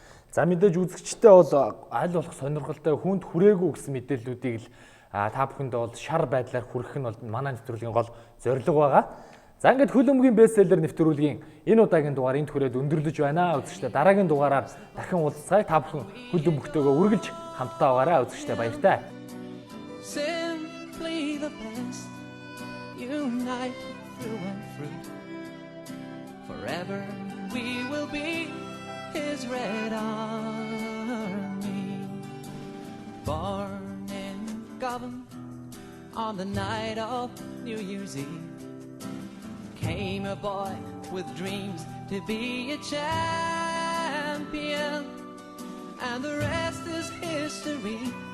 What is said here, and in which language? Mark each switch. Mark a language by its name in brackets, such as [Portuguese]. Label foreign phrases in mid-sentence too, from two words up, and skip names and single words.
[Mongolian] За мэдээж үзэгчтэй бол аль болох сонирхолтой хүнд хүрээгүй гэсэн мэдээллүүдийг л та бүхэндээ бол шар байдлаар хүргэх нь бол манай нэвтрүүлгийн гол зорилго байгаа. За ингээд хөлбөмбөгийн бестселлер нэвтрүүлгийн энэ удаагийн дугаар энд хүрээд өндөрлөж байна. Үзэгчтэй дараагийн дугаараар дахин уулзцай. Та бүхэн хөлбөмбөгтэйгөө үргэлж хамтдаа байгаарай. Үзэгчтэй баяртай. [English] Simply the best, unite through and through. Forever we will be His Red Army. Born in Govan on the night of New Year's Eve, came a boy with dreams to be a champion, and the rest is history.